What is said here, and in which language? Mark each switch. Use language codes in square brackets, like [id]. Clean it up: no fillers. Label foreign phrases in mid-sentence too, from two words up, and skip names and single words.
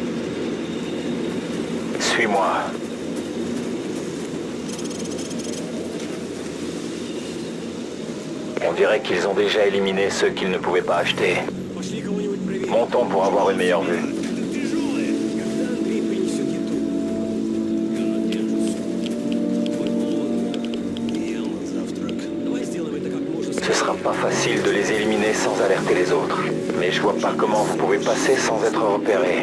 [fr] Suis-moi. On dirait qu'ils ont déjà éliminé ceux qu'ils ne pouvaient pas acheter. Montons pour avoir une meilleure vue. [ru] Андрей принесет еду. [fr] Ce sera pas facile de les éliminer sans alerter les autres. Mais je vois pas comment vous pouvez passer sans être repéré.